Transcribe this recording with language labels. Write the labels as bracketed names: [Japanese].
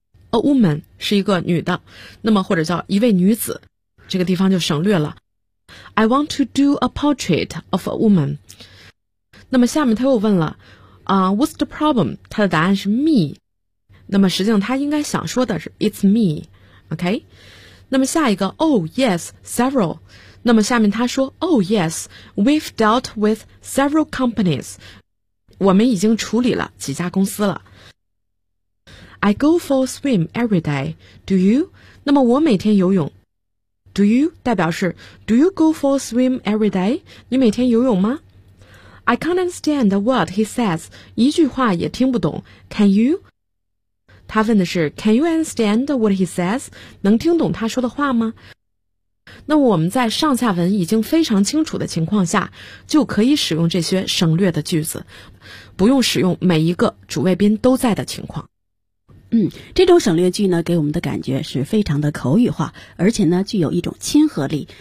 [Chinese] a woman 是一个女的，那么或者叫一位女子，这个地方就省略了。 [English] I want to do a portrait of a woman。 [Chinese] 那么下面他又问了 [English] What's the problem? [Chinese] 他的答案是 me。那么实际上他应该想说的是 [English] It's me。 OK， [Chinese] 那么下一个 [English] Oh yes, several。 [Chinese] 那么下面他说 [English] Oh yes, we've dealt with several companies。 [Chinese] 我们已经处理了几家公司了。 [English] I go for a swim every day, do you? [Chinese] 那么我每天游泳， [English] Do you [Chinese] 代表是 [English] Do you go for a swim every day? [Chinese] 你每天游泳吗？ [English] I can't understand what he says. [Chinese] 一句话也听不懂。 [English] Can you? [Chinese] 他问的是 [English] Can you understand what he says? [Chinese] 能听懂他说的话吗？那我们在上下文已经非常清楚的情况下，就可以使用这些省略的句子，不用使用每一个主谓宾都在的情况。这种省略句呢，给我们的感觉是非常的口语化，而且呢，具有一种亲和力。